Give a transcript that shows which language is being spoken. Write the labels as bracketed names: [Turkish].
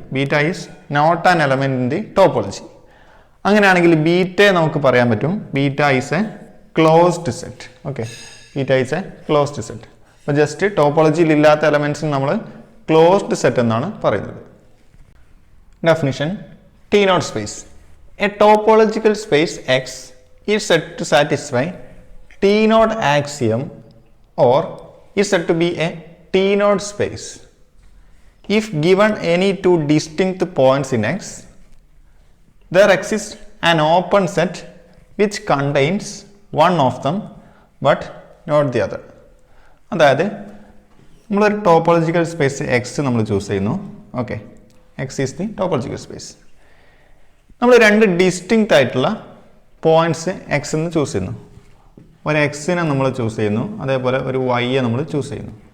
[English] Beta is not an element in the topology. [Malayalam] അങ്ങനെയാണെങ്കിൽ ബീറ്റയെ നമുക്ക് പറയാൻ പറ്റും [English] Beta is a closed set. [Malayalam] Okay, [English] Beta is a closed set. [Malayalam] അപ്പോൾ just ടോപ്പോളജിയിൽ ഇല്ലാത്ത എലമെൻറ്റ്സിന് നമ്മൾ ക്ലോസ്ഡ് സെറ്റ് എന്നാണ് പറയുന്നത്. [English] Definition, T naught space. A topological space X is said to satisfy T naught axiom or is said to be a T naught space if given any 2 distinct points in X, there exists an open set which contains one of them but not the other. [Malayalam] അതായത് നമ്മളൊരു topological space X നമ്മൾ choose ചെയ്യുന്നു. Okay, [English] X is the topological space. [Malayalam] നമ്മൾ 2 distinct ആയിട്ടുള്ള points X എന്ന് choose ചെയ്യുന്നു. ഒരു എക്സിനെ നമ്മൾ ചൂസ് ചെയ്യുന്നു, അതേപോലെ ഒരു വൈയെ നമ്മൾ ചൂസ് ചെയ്യുന്നു.